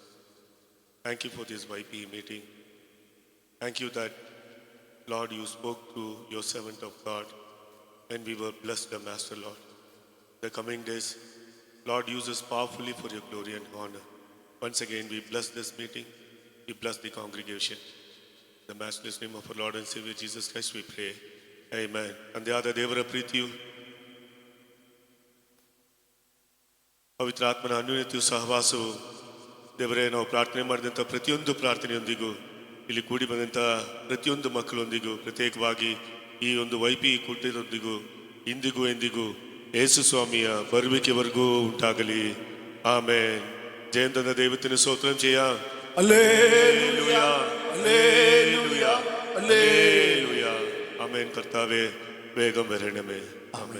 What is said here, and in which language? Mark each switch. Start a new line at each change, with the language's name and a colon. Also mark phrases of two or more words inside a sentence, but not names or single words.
English: Thank you for this YP meeting. Thank you that, Lord, you spoke to your servant of God when we were blessed, the Master, Lord. The coming days, Lord, use us powerfully for your glory and honor. Once again, we bless this meeting. We bless the congregation. In the matchless name of our Lord and Savior Jesus Christ, we pray. Amen. And the other
Kannada: ದೇವರ ಪ್ರೀತಿಯು ಪವಿತ್ರಾತ್ಮನ ಅನ್ಯೋನ್ಯತೆಯು ಸಹವಾಸವು ದೇವರೇ ನಾವು ಪ್ರಾರ್ಥನೆ ಮಾಡಿದಂಥ ಪ್ರತಿಯೊಂದು ಪ್ರಾರ್ಥನೆಯೊಂದಿಗೂ ಇಲ್ಲಿ ಕೂಡಿ ಬಂದಂಥ ಪ್ರತಿಯೊಂದು ಮಕ್ಕಳೊಂದಿಗೂ ಪ್ರತ್ಯೇಕವಾಗಿ ಈ ಒಂದು ವೈಪಿ ಕೂಟದೊಂದಿಗೂ ಇಂದಿಗೂ ಎಂದಿಗೂ ಯೇಸು ಸ್ವಾಮಿಯ ಬರುವಿಕೆವರೆಗೂ ಉಂಟಾಗಲಿ.
Malayalam: ആമേൻ. ജയം തന്ന ദൈവത്തിന് സ്തോത്രം ചെയ്യാം. ഹല്ലേലൂയ, ഹല്ലേലൂയ, ഹല്ലേലൂയ. ആമേൻ. കർത്താവേ, വേഗം വരണമേ. ആമേൻ.